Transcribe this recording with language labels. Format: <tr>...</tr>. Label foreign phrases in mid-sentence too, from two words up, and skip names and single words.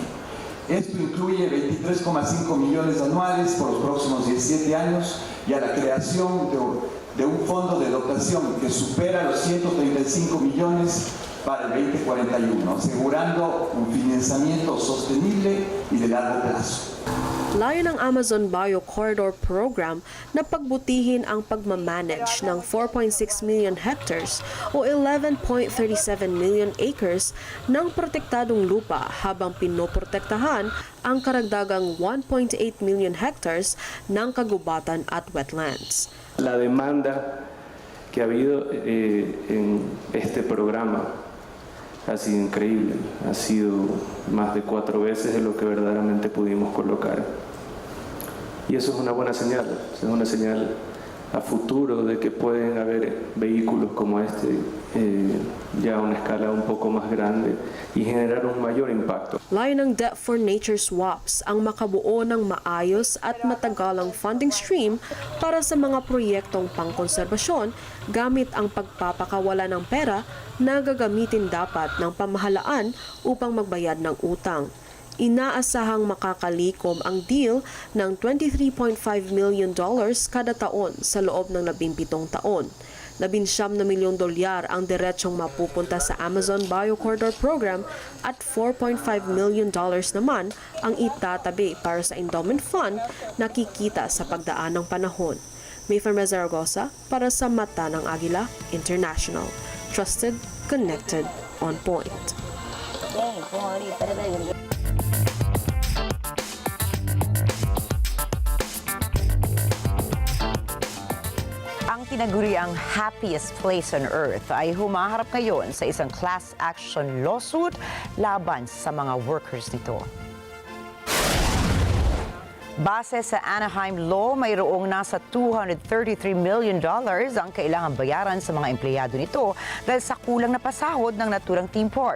<es>Esto incluye 23,5 millones anuales por los próximos 17 años y a la creación de un fondo de dotación que supera los 135 millones para el 2041, asegurando un financiamiento sostenible y de largo plazo.</es> <tl>Layo ng Amazon Bio Corridor Program na pagbutihin ang pagmamanage ng 4.6</tl> <en>million hectares</en> <tl>o 11.37</tl> <en>million acres</en> <tl>ng protektadong lupa habang pinoprotektahan ang karagdagang 1.8</tl> <en>million hectares</en> <tl>ng kagubatan at wetlands.</tl> <es>La demanda que ha habido en este programa ha sido increíble, ha sido más de 4 veces de lo que verdaderamente pudimos colocar. Y eso es una buena señal, es una señal a futuro de que pueden haber vehículos como este ya a una escala un poco más grande y generar un mayor impacto.</es> <tl>Layo ng Debt for Nature swaps ang makabuo ng maayos at matagalang</tl> <en>funding stream</en> <tl>para sa mga proyektong pangkonserbasyon gamit ang pagpapakawala ng pera na gagamitin dapat ng pamahalaan upang magbayad ng utang. Inaasahang makakalikom ang deal ng $23.5 million kada taon sa loob ng 17 taon. $19 milyong ang diretsong mapupunta sa Amazon Bio Corridor Program at $4.5 million naman ang itatabi para sa</tl> <en>endowment fund</en> <tl>na kikita sa pagdaan ng panahon. Mayfarmez Zaragoza para sa Mata ng Agila International.</tl> <en>Trusted, connected, on point.</en> <tl>Ang tinaguriang</tl> <en>happiest place on earth</en> <tl>ay humaharap ngayon sa isang</tl> <en>class action lawsuit</en> <tl>laban sa mga workers nito. Base sa Anaheim Law, mayroong nasa $233 million ang kailangan bayaran sa mga empleyado nito dahil sa kulang na pasahod ng naturang</tl> <en>theme park.</en>